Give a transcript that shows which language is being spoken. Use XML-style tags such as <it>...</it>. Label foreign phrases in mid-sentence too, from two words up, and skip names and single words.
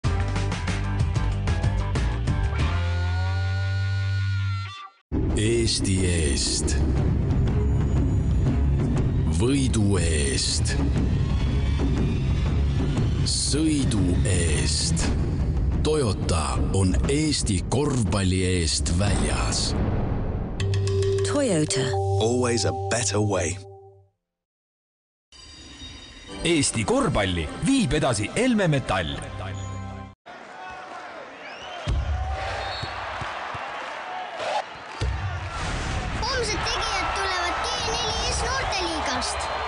<et>Eesti eest. Võidu eest. Sõidu eest. Toyota on Eesti korvpalli eest väljas. Toyota.</et> <en>Always a better way.</en> <et>Eesti korvpalli viib edasi Elme Metall. Homsed tegijad tulevad G4S noorteliigast.</et>